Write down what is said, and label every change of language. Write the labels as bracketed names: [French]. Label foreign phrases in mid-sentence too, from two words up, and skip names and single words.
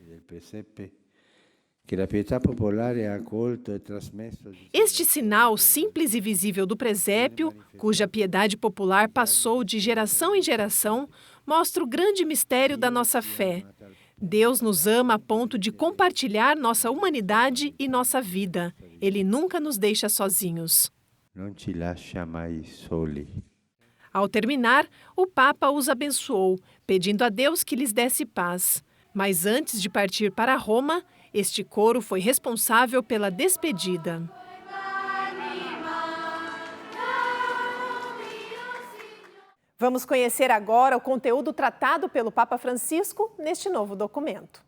[Portuguese] Este sinal simples e visível do presépio, cuja piedade popular passou de geração em geração, mostra o grande mistério da nossa fé. Deus nos ama a ponto de compartilhar nossa humanidade e nossa vida. Ele nunca nos deixa sozinhos. [Italian] Não te lascia mai soli. [Portuguese] Ao terminar, o Papa os abençoou, pedindo a Deus que lhes desse paz. Mas antes de partir para Roma, este coro foi responsável pela despedida. Vamos conhecer agora o conteúdo tratado pelo Papa Francisco neste novo documento.